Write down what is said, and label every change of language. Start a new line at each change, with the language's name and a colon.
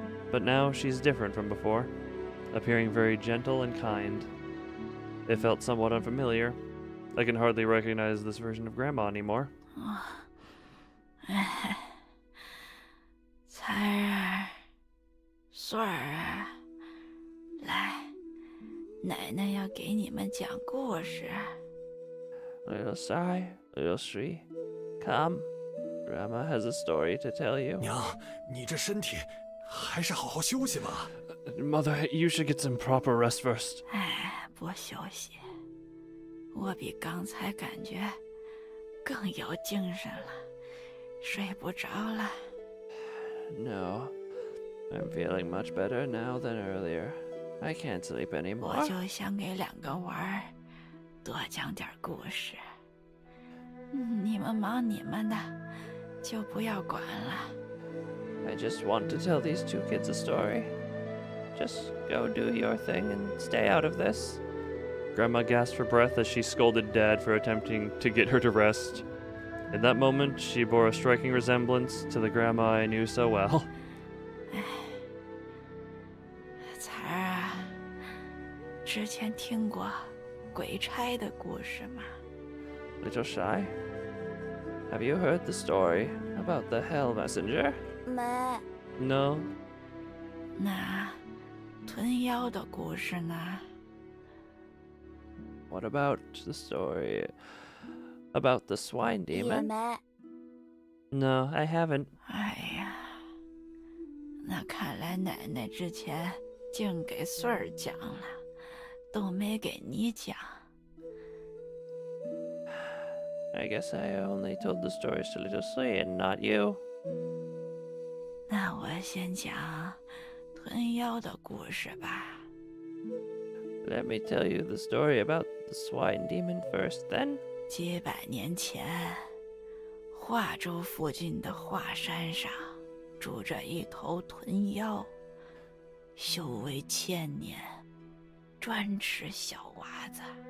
English: But now she's different from before, appearing very gentle and kind. It felt somewhat unfamiliar. I can hardly recognize this version of Grandma anymore.
Chinese: 彩儿，穗儿啊，来，奶奶要给你们讲故事。
English: Little Sai, little Sri, come. Grandma has a story to tell you.
Chinese: 娘，你这身体还是好好休息吧。
English: Mother, you should get some proper rest first.
Chinese: 哎，不休息，我比刚才感觉更有精神了，睡不着了。
English: No, I'm feeling much better now than earlier. I can't sleep anymore.
Chinese: 我就想给两个娃儿多讲点故事。你们忙你们的，就不要管了。
English: I just want to tell these two kids a story. Just go do your thing and stay out of this. Grandma gasped for breath as she scolded Dad for attempting to get her to rest. In that moment, she bore a striking resemblance to the grandma I knew so well.
Chinese: 彩儿啊，之前听过鬼差的故事吗？
English: Little Shy, have you heard the story about the Hell Messenger?
Chinese: 没，
English: No.
Chinese: 那吞妖的故事呢？
English: What about the story about the swine
Chinese: 也
English: demon?
Chinese: 没。
English: No, I haven't.
Chinese: 哎呀，那看来奶奶之前净给穗儿讲了，都没给你讲。
English: I guess I only told the stories to Little Sui and not you.
Chinese: 那我先讲吞妖的故事吧。
English: Let me tell you the story about the swine demon first, then.
Chinese: 几百年前，华州附近的华山上住着一头吞妖，修为千年，专吃小娃子。